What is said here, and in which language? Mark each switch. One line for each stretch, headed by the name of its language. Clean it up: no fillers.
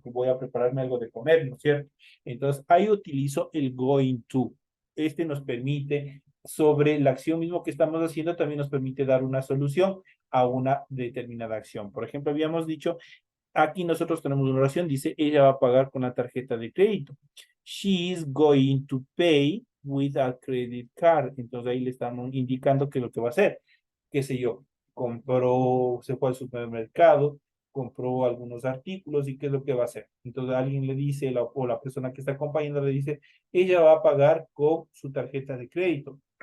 Spanish: Que voy a prepararme algo de comer, ¿no es cierto? Entonces, ahí utilizo el going to. Este nos permite, sobre la acción mismo que estamos haciendo, también nos permite dar una solución a una determinada acción. Por ejemplo, habíamos dicho, aquí nosotros tenemos una oración, dice, ella va a pagar con la tarjeta de crédito.
English: She is going to pay with a credit card.
Spanish: Entonces ahí le estamos indicando qué es lo que va a hacer. Qué sé yo, compró, se fue al supermercado, compró algunos artículos y qué es lo que va a hacer. Entonces alguien le dice, o la persona que está acompañando le dice, ella va a pagar con su tarjeta de crédito.